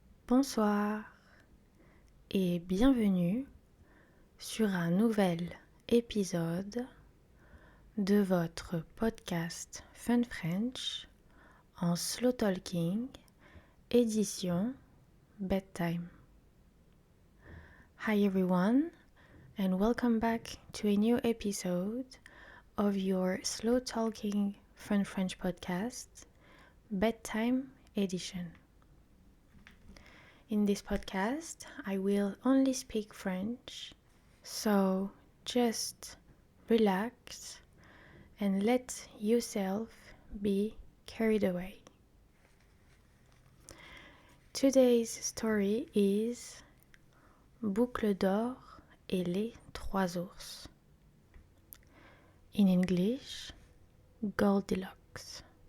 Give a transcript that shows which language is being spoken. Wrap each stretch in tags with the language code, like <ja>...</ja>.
<fr>Bonsoir et bienvenue sur un nouvel épisode de votre podcast Fun French en slow talking, édition bedtime.</fr> <en>Hi everyone and welcome back to a new episode of your slow talking Fun French podcast, bedtime edition. In this podcast, I will only speak French, so just relax and let yourself be carried away. Today's story is Boucle d'or et les trois ours. In English, Goldilocks.</en>